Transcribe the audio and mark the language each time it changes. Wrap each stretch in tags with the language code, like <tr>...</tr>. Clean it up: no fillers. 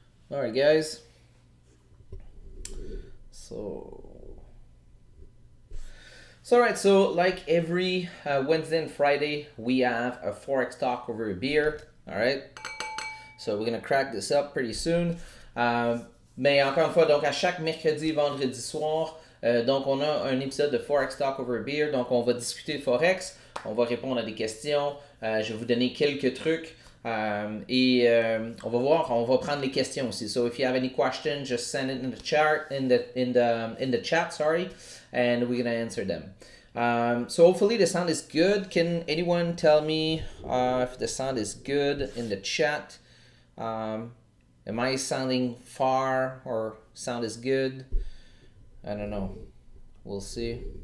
<en>All right, guys. So all right, so like every Wednesday and Friday, we have a Forex talk over a beer. All right. So we're gonna crack this up pretty soon.</en> <fr>Mais encore une fois, donc à chaque mercredi, vendredi soir, donc on a un épisode de Forex Talk over a Beer. Donc on va discuter de Forex, on va répondre à des questions, je vais vous donner quelques trucs et on va voir, on va prendre les questions aussi.</fr> <en>So if you have any questions, just send it in the chat, in the chat, sorry, and we're gonna answer them. So hopefully the sound is good. Can anyone tell me if the sound is good in the chat? Am I sounding far or sound is good? I don't know. We'll see.</en>